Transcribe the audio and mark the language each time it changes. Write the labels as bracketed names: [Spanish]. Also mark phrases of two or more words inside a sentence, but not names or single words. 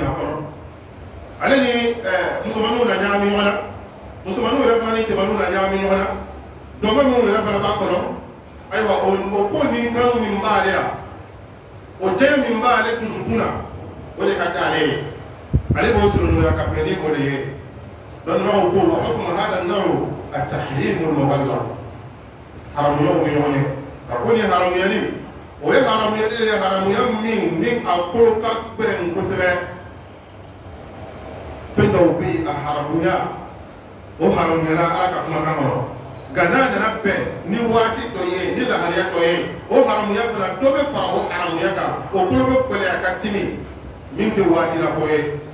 [Bambara] a kɔnɔ ale ni musomanninw na ɲagami ɲɔgɔn na musomanninw yɛrɛ fana ni cɛmanninw na ɲagami ɲɔgɔn na dɔnkɛ minnu yɛrɛ fana b'a kɔnɔ ayiwa o ko ni kanu min b'ale la o jɛn min b'ale dusukun na o de ka d'ale ye ale b'o surunya ka bɛn ni o de ye dɔnnibagaw ko [Arabic] وحكم هذا النوع التحريم المغلظ [Bambara] haramuyaw bɛ ɲɔgɔn ye ka ko ni haramuyali o ye haramuyali de ye haramuya min ni a kolo ka gbɛrɛn kosɛbɛ fɛn dɔw bɛ yen a haramuya o haramuyala ala ka kumakan kɔnɔ nka n'a nana bɛn ni waati dɔ ye ni lahaliya dɔ ye o haramuya fana dɔ bɛ fara o haramuya kan o kolo bɛ gɛlɛya ka timi min tɛ waati la ko ye